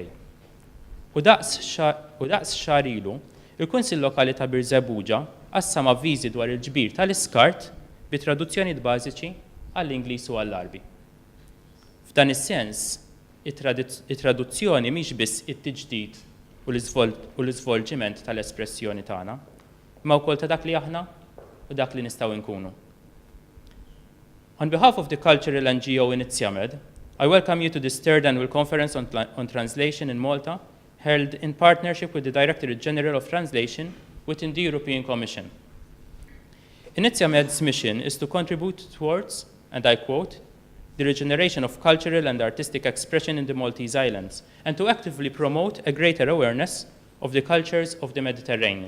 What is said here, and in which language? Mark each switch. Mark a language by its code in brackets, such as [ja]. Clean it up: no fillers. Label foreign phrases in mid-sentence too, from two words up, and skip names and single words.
[mt] U daqs xahar ilu, il-Kunsill Lokali ta' Birżebbuġa qassam avviżi dwar il-ġbir tal-iskart bi traduzzjonijiet bażiċi għall-Ingliż u għall-Arbi. F'dan is-sens, it-traduzzjoni mhix biss it-tiġdid u l-iżvolġiment tal-espressjoni tagħna, imma wkoll ta' dak li aħna u dak li nistgħu nkunu. [en] On behalf of the cultural NGO Inizjamed, I welcome you to this third annual conference on translation in Malta, held in partnership with the Directorate General of Translation within the European Commission. Inizjamed's mission is to contribute towards, and I quote, the regeneration of cultural and artistic expression in the Maltese Islands, and to actively promote a greater awareness of the cultures of the Mediterranean.